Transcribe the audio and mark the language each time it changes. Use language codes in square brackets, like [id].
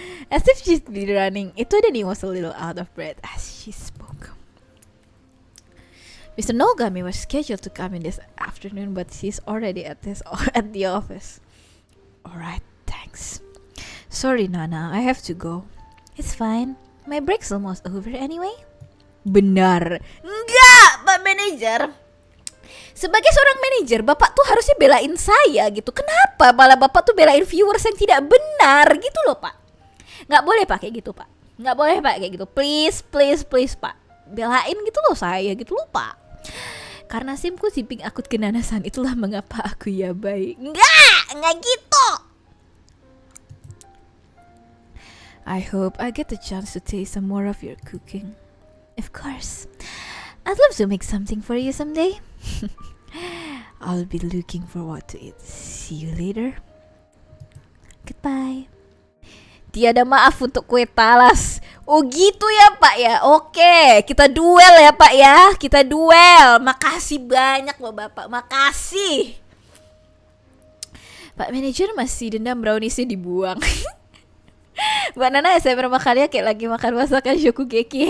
[en] As if she's been running, Itodani was a little out of breath as she spoke. Mr. Nogami was scheduled to come in this afternoon, but he's already at the office. Alright, thanks. Sorry, Nana, I have to go. It's fine. My break's almost over anyway. [id] Benar. Enggak, Pak Manager. Sebagai seorang manajer, Bapak tuh harusnya belain saya gitu. Kenapa malah Bapak tuh belain viewers yang tidak benar gitu loh, Pak? Nggak boleh pakai gitu, Pak. Nggak boleh pakai gitu. Please, Pak. Belain gitu loh saya gitu loh, Pak. Karena simku siping akut kenanasan, itulah mengapa aku ya baik. Nggak gitu. [en] I hope I get the chance to taste some more of your cooking. Of course. I'd love to make something for you someday. I'll be looking forward to it. See you later. Goodbye. [id] Tiada maaf untuk kue talas. Oh gitu ya Pak ya. Oke, kita duel ya Pak ya. Kita duel. Makasih banyak loh Bapak. Makasih. Pak manajer masih dendam browniesnya dibuang. Mbak Nana ASMR makannya kayak lagi makan masakan Shokugeki.